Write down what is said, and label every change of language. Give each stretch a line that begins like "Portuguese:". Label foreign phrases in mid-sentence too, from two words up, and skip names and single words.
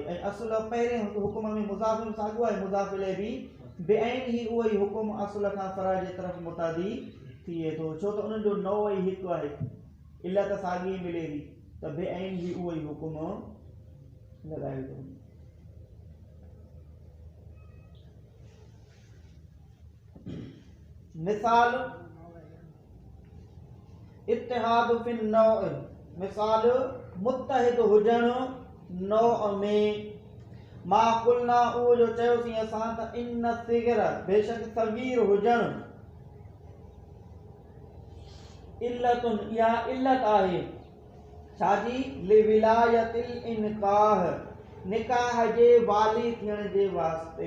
Sindhi: ऐं असुल पहिरें हुकुम में मुज़ाफ बि साॻियो आहे, मुज़ाफ इलैहि बि बेअन ही उहो ई हुकुम असुल खां फरअ जे तरफ़ मुतअद्दी थिए थो, छो त उन्हनि जो नओ ई हिकु आहे, इल्लत साॻी मिले थी त बेअन ही उहो ई हुकुम लॻायो थो।
Arabic: مثال الاتحاد في النوع,
Sindhi: मिसाल मुत्तहिद हुजण नौ में।
Arabic: ما قلنا,
Sindhi: उहो जो चयोसीं असां त
Arabic: إن الصغر,
Sindhi: बेशक सगीर हुजण, इल्लतुन, इहा इल्लत आहे छाजी,
Arabic: لولاية الإنكاح,
Sindhi: निकाह जे वाली थियण जे वास्ते।